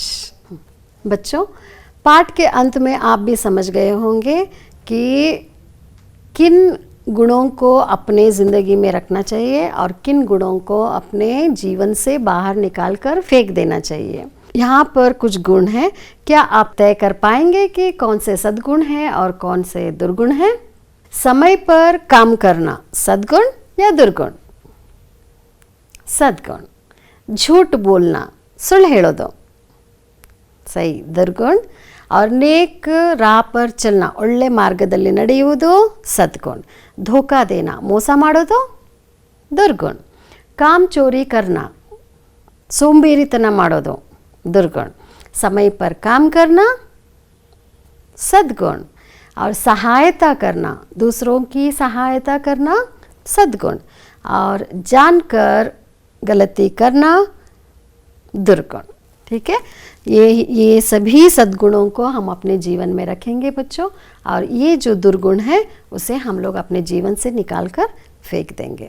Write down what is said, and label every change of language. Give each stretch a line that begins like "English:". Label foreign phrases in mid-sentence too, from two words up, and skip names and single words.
Hindi: बच्चों, पाठ के अंत में आप भी समझ गए होंगे कि किन गुणों को अपने ज़िंदगी में रखना चाहिए और किन गुणों को अपने जीवन से बाहर निकालकर फेंक देना चाहिए. यहाँ पर कुछ गुण हैं, क्या आप तय कर पाएंगे कि कौन से सद्गुण हैं और कौन से दुर्गुण हैं? समय पर काम करना सद्गुण या दुर्गुण? सद्गुण. झूठ बोलना,
Kannada: ಸುಳ್ಳು ಹೇಳೋದು, ಸರಿ, ದುರ್ಗುಣ.
Hindi: और नेक राह पर चलना,
Kannada: ಒಳ್ಳೆ ಮಾರ್ಗದಲ್ಲಿ ನಡೆಯುವುದು ಸದ್ಗುಣ.
Hindi: धोखा देना,
Kannada: ಮೋಸ ಮಾಡೋದು ದುರ್ಗುಣ.
Hindi: काम चोरी करना,
Kannada: ಸೋಂಬೇರಿತನ ಮಾಡೋದು दुर्गुण.
Hindi: समय पर काम करना सद्गुण. और सहायता करना, दूसरों की सहायता करना सद्गुण. और जानकर गलती करना दुर्गुण. ठीक है, ये सभी सद्गुणों को हम अपने जीवन में रखेंगे बच्चों, और ये जो दुर्गुण है उसे हम लोग अपने जीवन से निकाल कर फेंक देंगे.